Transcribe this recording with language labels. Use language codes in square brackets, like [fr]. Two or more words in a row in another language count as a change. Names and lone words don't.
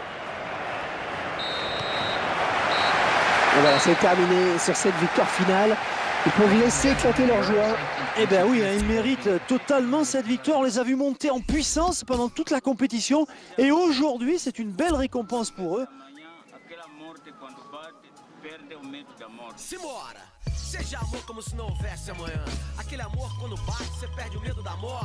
[fr] Et voilà, c'est terminé sur cette victoire finale. Ils peuvent laisser éclater leur joie. Eh bien oui, hein, ils méritent totalement cette victoire. On les a vus monter en puissance pendant toute la compétition. Et aujourd'hui, c'est une belle récompense pour eux. [pt] Simbora! Seja amor como se não houvesse amanhã. Aquele amor quando bate, você perde o medo da morte.